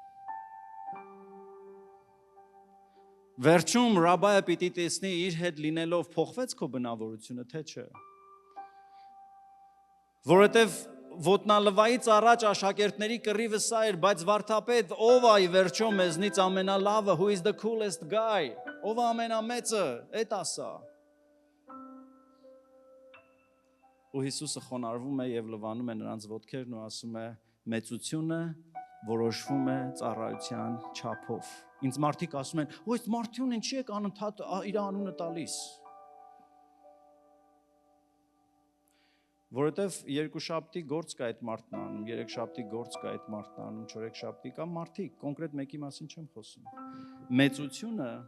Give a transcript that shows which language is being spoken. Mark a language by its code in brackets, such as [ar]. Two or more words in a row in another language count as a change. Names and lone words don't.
[hy] Վերջում ռաբայը պիտի տեսնի իր հետ լինելով փոխվեց քո բնավորությունը, թե չէ։ Որովհետև ոտնալվայից առաջ աշակերտների կռիվը սա էր, բայց վարդապետ, ով է վերջո մեզնից ամենալավը, [en] who is the coolest guy, [hy] ով է ամենամեծը, էդ ասա։ Ու Հիսուսը խոնարհվում է եւ լվանում է նրանց ոտքերն ու ասում է. մեծությունը որոշվում է ծառայության չափով։ Ինձ մարդիկ ասում են, «Ո՞յ մարդուն ինչի եք անընդհատ իր անունը տալիս»։ Որովհետև երկուշաբթի գործ կա այդ մարդն անում, երեքշաբթի գործ կա այդ մարդն անում, չորեքշաբթի կա մարդիկ, կոնկրետ մեկի մասին չեմ խոսում։ Մեծությունը